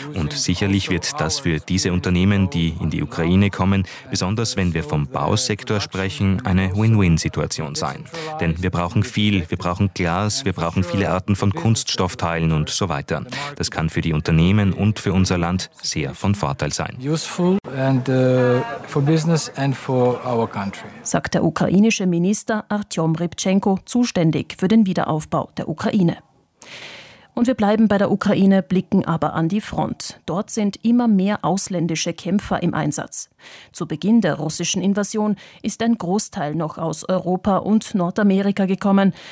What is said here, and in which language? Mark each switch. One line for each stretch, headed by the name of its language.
German: Und sicherlich wird das für diese Unternehmen, die in die Ukraine kommen, besonders wenn wir vom Bausektor sprechen, eine Win-Win-Situation sein. Denn wir brauchen viel, wir brauchen Glas, wir brauchen viele Arten von Kunststoffteilen und so weiter. Das kann für die Unternehmen und für unser Land sehr von Vorteil sein.
English: Useful and for business and for our country,
German: sagt der ukrainische Minister Artyom Rybchenko, zuständig für den Wiederaufbau der Ukraine. Und wir bleiben bei der Ukraine, blicken aber an die Front. Dort sind immer mehr ausländische Kämpfer im Einsatz. Zu Beginn der russischen Invasion ist ein Großteil noch aus Europa und Nordamerika gekommen.